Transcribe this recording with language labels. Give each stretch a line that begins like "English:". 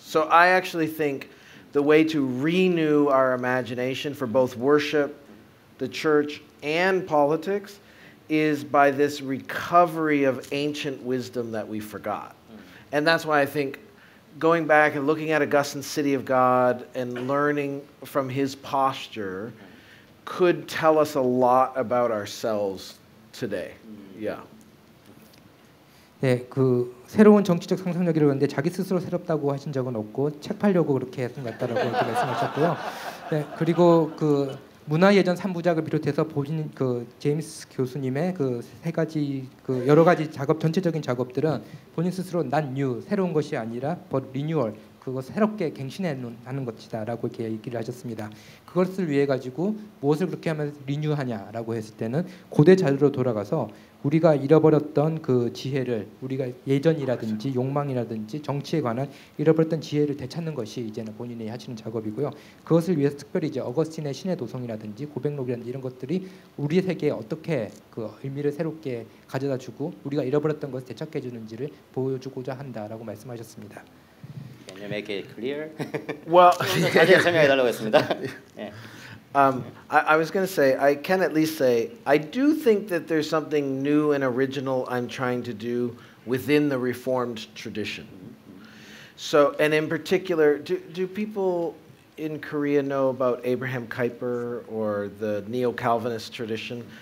English: So I actually think the way to renew our imagination for both worship, the church, and politics is by this recovery of ancient wisdom that we forgot. And that's why I think going back and looking at Augustine's City of God and learning from his posture could tell us a lot about ourselves today. Yeah.
Korean: 네, 그 새로운 정치적 상상력이라고 하는데 자기 스스로 새롭다고 하신 적은 없고 책 팔려고 그렇게 했던 것 같다라고 이렇게 말씀하셨고요. 네, 그리고 그 문화예전 3부작을 비롯해서 본인 그 제임스 교수님의 그 세 가지 그 여러 가지 작업 전체적인 작업들은 본인 스스로 난 뉴 새로운 것이 아니라
English: but renewal
Korean: 그거 새롭게 갱신하는 것이다라고 이렇게 얘기를 하셨습니다. 그것을 위해 가지고 무엇을 그렇게 하면 리뉴하냐라고 했을 때는 고대 자료로 돌아가서 우리가 잃어버렸던 그 지혜를 우리가 예전이라든지 욕망이라든지 정치에 관한 잃어버렸던 지혜를 되찾는 것이 이제는 본인이 하시는 작업이고요. 그것을 위해서 특별히 이제 어거스틴의 신의 도성이라든지 고백록이라든지 이런 것들이 우리 세계에 어떻게 그 의미를 새롭게 가져다주고 우리가 잃어버렸던 것을 되찾게 해주는지를 보여주고자 한다라고 말씀하셨습니다.
English: Can you make it clear? Well,
Korean: 좀더 자세히 설명해 달라고 했습니다. 예.
English: I was going to say, I can at least say, I do think that there's something new and original I'm trying to do within the Reformed tradition. So, and in particular, do people in Korea know about Abraham Kuyper or the Neo-Calvinist tradition?